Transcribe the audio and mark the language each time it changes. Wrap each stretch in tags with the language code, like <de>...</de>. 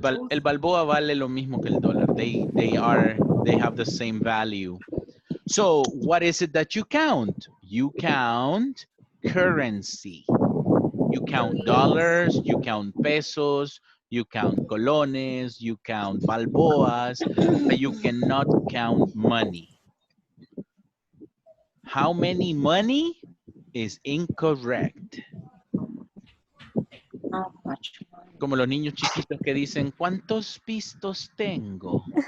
<es>El Balboa vale lo mismo que el dólar.</es> <en>They have the same value. So what is it that you count? You count currency. You count dollars, you count pesos, you count colones, you count balboas, but you cannot count money. How many money is incorrect? Not much.</en> <es>Como los niños chiquitos que dicen, ¿cuántos pistos tengo?</es>